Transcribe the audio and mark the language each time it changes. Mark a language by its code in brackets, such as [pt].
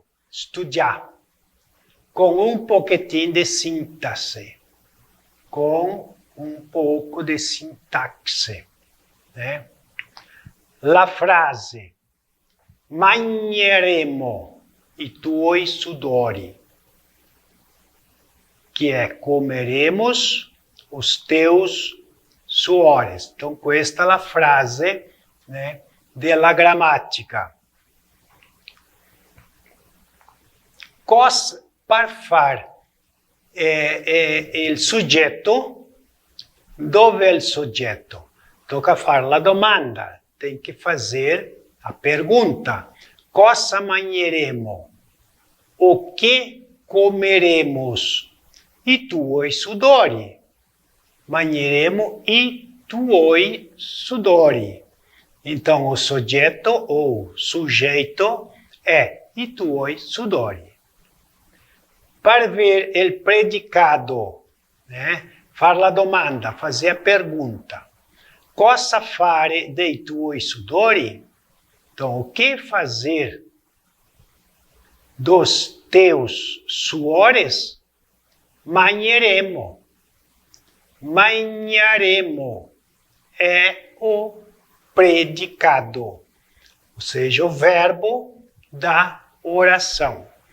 [pt] studiato, com um pouquinho de síntese, com um pouco de sintaxe, né? [it] La frase mangeremo i tuoi sudori, [pt] que é comeremos os teus suores. [it] Então, questa è la frase, né, della grammatica. Cos par far il soggetto, dove è il soggetto? Tocca fare la domanda, [pt] tem que fazer a pergunta. [it] Cosa mangeremo? [pt] O que comeremos? [it] I tuoi sudori. Mangeremo i tuoi sudori. [pt] Então, o soggetto ou sujeito é [it] i tuoi sudori. [pt] Para ver il predicado, né? [it] Fare la domanda, [pt] fazer a pergunta. [it] Cosa fare dei tuoi sudori? [pt] Então, o que fazer dos teus suores? Mangeremo. Mangeremo é o predicado, ou seja, o verbo da oração.